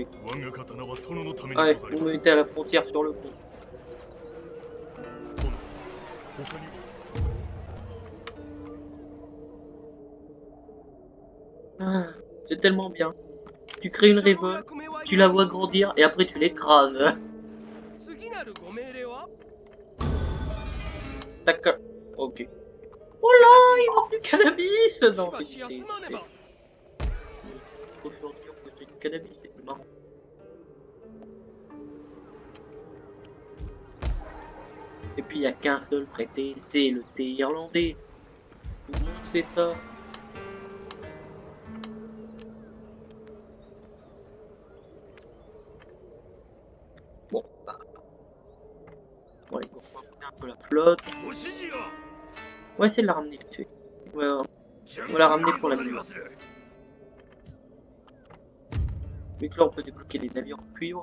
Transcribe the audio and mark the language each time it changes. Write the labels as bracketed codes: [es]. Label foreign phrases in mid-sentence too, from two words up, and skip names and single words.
[ja] 我が刀は殿のために [fr] Ouais, [ja] ござり [fr] vous [ja] ます [fr] mettez à la frontière sur le pont. [ja] 殿他に [fr] Ah, c'est tellement bien. Tu crées une révolte, tu la vois grandir et après tu l'écrases. [ja] 次なるご命令は [fr] Tac. Ok. Oh là, il manque du cannabis! Non, [ja] しばし休まねば [fr] faut faire dire que c'est du cannabis, c'est marrant. Et puis il n'y a qu'un seul traité, c'est le thé irlandais. Tout le monde sait ça. Bon, bah. Bon, allez, on va remonter un peu la flotte. [ja] ご指示は [fr] On va essayer de la ramener vite fait. Ouais, on va la ramener pour la mémoire. Vu que là on peut débloquer les navires en cuivre.